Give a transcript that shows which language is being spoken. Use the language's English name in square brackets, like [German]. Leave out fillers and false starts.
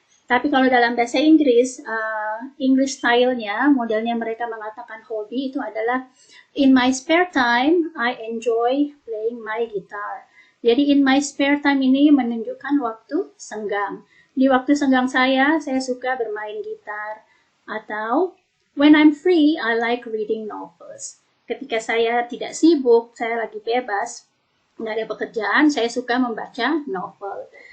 [Indonesian] Tapi kalau dalam bahasa Inggris, English style-nya, modelnya mereka mengatakan hobi itu adalah [English] in my spare time, I enjoy playing my guitar. [Indonesian] Jadi [English] in my spare time [Indonesian] ini menunjukkan waktu senggang. Di waktu senggang saya suka bermain gitar. [English] Atau when I'm free, I like reading novels. [Indonesian] Ketika saya tidak sibuk, saya lagi bebas, nggak ada pekerjaan, saya suka membaca novel.